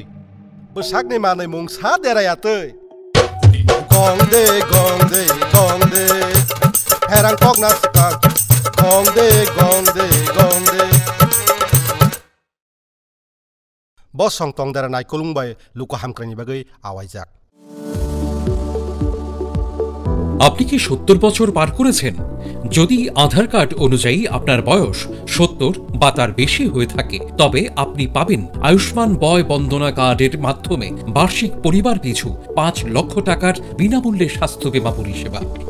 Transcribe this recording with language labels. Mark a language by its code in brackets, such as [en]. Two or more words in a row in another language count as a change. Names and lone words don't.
[trp] Busak ni manai mung sa dera ya tui. Gong de, pherang kok na sikak, gong de. Bos song tong dera nai kolung bai luko hamkrani bagai awai jak. [bn] আপনি কি 70 বছর পার করেছেন? যদি আধার কার্ড অনুযায়ী আপনার বয়স 70 বা তার বেশি হয়ে থাকে তবে আপনি পাবেন আয়ুষ্মান বয় বন্দনা কার্ডের মাধ্যমে বার্ষিক পরিবার পিছু 5 লক্ষ টাকার বিনামূল্যে স্বাস্থ্য বীমা পরিষেবা।